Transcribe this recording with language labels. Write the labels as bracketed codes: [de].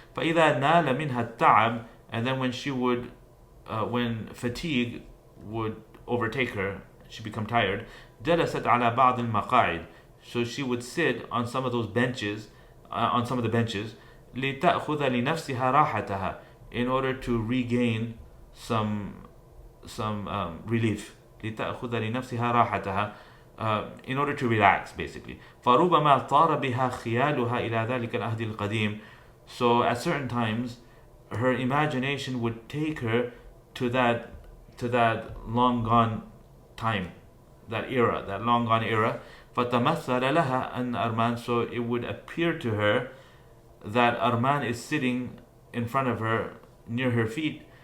[ar] فإذا نال منها التعب, [en] and then when she would, when fatigue would overtake her, she become tired, [ar] جلست على بعض المقاعد, [en] so she would sit on some of those benches, on some of the benches, [ar] لتأخذ لنفسها راحتها, [en] in order to regain some relief. [ar] لتأخذ لنفسها راحتها, [en] in order to relax, basically. [ar] فربما طار بها خيالها إلى ذلك العهد القديم. [en] So at certain times, her imagination would take her to that long gone time, that era, that long gone era. [ar] فتمثل لها أن أرمان, [en] so it would appear to her that Armand is sitting in front of her, near her feet.